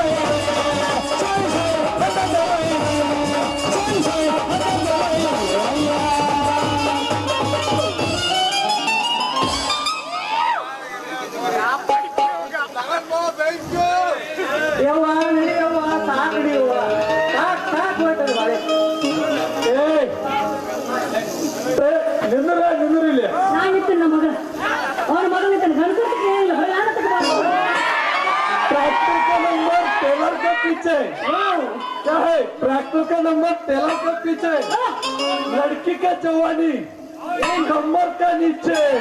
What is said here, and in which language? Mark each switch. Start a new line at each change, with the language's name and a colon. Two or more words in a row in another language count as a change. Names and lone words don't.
Kannada: ಯವ್ವ ನಡೆಯವ್ವ ಸಾಕು ಹಿಡಿಯವ್ವ ಸಾಕು ಹೋಯ್ತದೆ ಬಾಳೆ ನಿಂದ್ರಿಲ್ಲ ನಾನಿತ್ತು ನಮ್ಮ ಮಗ ಅವನ ಮಗನಿತ್ತ ಗಣಪತಿ ಇಲ್ಲ ಬಲಾನ ತಗೊಂಡು
Hindi: ट्रैक्टर का नंबर टेलर के पीछे क्या है ट्रैक्टर का नंबर टेलर के पीछे लड़की का जवानी कमर का नीचे